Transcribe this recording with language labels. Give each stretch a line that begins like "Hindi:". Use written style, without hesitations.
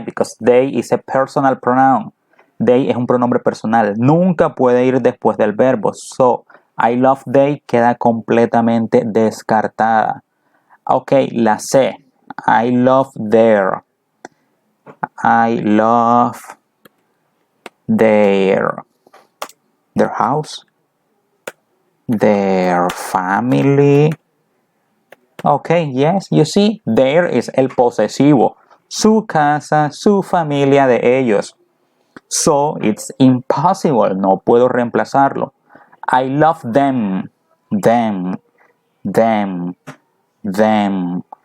English: Because they is a personal pronoun.
Spanish: They es un pronombre personal. Nunca puede ir después del verbo.
English: So, I love they
Spanish: queda completamente descartada.
English: Ok, la C. I love their. I love their house. Their family. Ok, yes, you see, their is
Spanish: el posesivo. Su casa, su familia de ellos.
English: So it's impossible,
Spanish: no puedo reemplazarlo.
English: I love them, them, them, them.